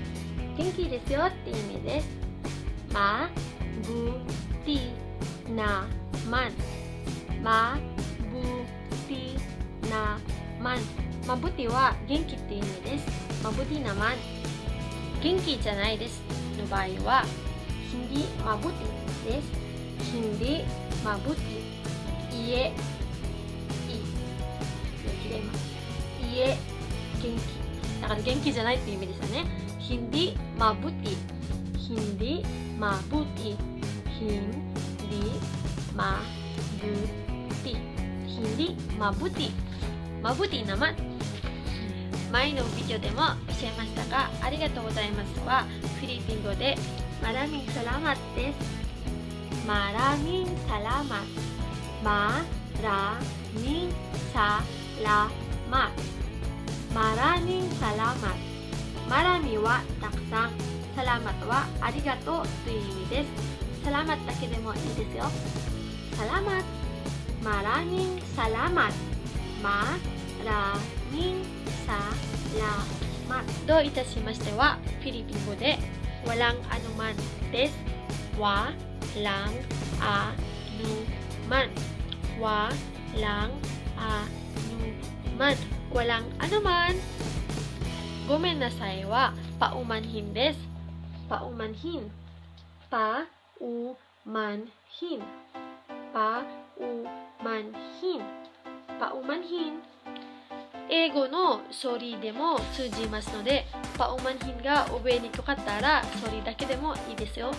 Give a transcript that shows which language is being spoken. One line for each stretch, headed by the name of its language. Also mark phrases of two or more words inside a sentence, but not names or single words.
Japanese: 元気ですよって意味です。
Filipino: mabuti naman、mabuti naman、mabuti
Japanese: は元気って意味です。
Filipino: mabuti naman,
Japanese: 元気じゃないですの場合は
Filipino: hindi mabuti
Japanese: です。
Filipino: hindi mabuti、
Japanese: いえ、いえ、元気だから元気じゃないっていう意味ですよね。
Filipino: hindi mabuti、 hindi mabuti、 hindi mabuti、 hindi mabuti、 mabuti naman。
Japanese: 前のビデオでも教えましたが、ありがとうございますはフィリピン語で
Filipino: maraming salamat
Japanese: です。
Filipino: maraming salamat、maraming salamat、maraming salamat.
Japanese: マラミはたくさん、サラマとはありがとうという意味です。サラマだけでもいいですよ。
Filipino: salamat、maraming salamat、maraming salamat.
Japanese: どういたしましてはフィリピン語で
Filipino: walang anuman
Japanese: です。
Filipino: walang anuman、walang anuman、walang anuman。
Japanese: ごめんなさいはpaumanhinです。
Filipino: paumanhin、paumanhin、paumanhin、paumanhin。
Japanese: 英語のsorryでも通じますので、paumanhinが覚えにくかったらsorryだけでもいいですよ。